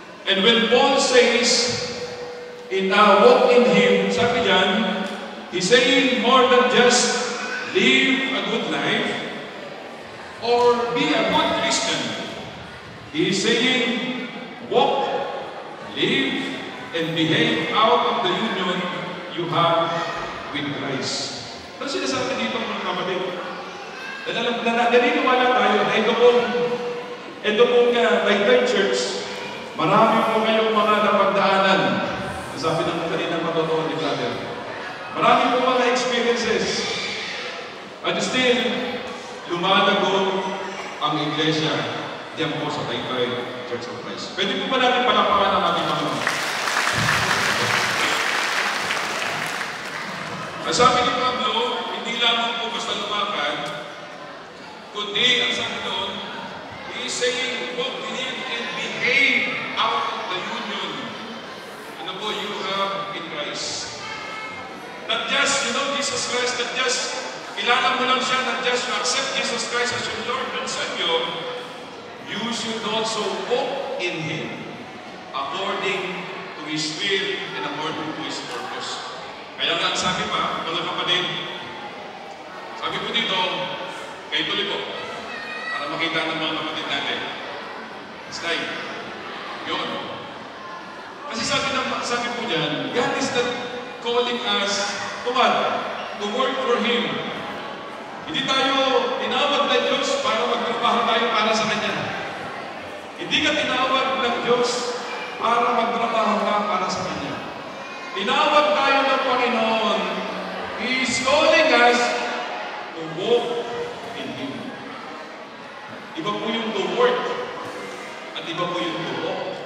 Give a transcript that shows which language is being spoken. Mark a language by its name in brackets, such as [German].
[English] And when Paul says, walk in Him, [Filipino] sabi diyan, [English] he's saying more than just live a good life or be a good Christian. He's saying, walk, live, and behave out of the union you have with Christ. [Filipino] Ano sinasabi dito mga kapatid? Naniniwala tayo na ito pong Taytay Church, marami po kayong mga napagdaanan. Sabi ng kanina matotoo ni brother. Marami po mga experiences. At still, lumalago ang iglesia diyan po sa Taytay Church of Christ. Pwede po ba natin palakpakan ang ating Panginoon? Ang sabi ni Pablo, hindi lamang po basta lumakad, kundi ang sabi doon, [English] he is saying, walk in Him and behave out of the union. Ano po you have in Christ? Not just, Jesus Christ, not just, [Filipino] kilala mo lang siya, [English] not just you accept Jesus Christ as your Lord and Savior, you should also walk in Him according to His will and according to His purpose. [Filipino] Kaya nga, sabi pa, mga kapatid, sabi ko dito, kayo tuloy po, para makita ng mga kapatid natin. Slide. Yun. Kasi sabi po dyan, [English] God is not calling us to what? To work for Him. [Filipino] Hindi tayo tinawag ng Diyos para magtrabaho tayo para sa Kanya. Hindi ka tinawag ng Diyos para magtrabaho ka para sa Kanya. Tinawag tayo ng Panginoon. [English] He is calling us to walk in Him. [Filipino] Iba po yung to work at iba po yung to walk.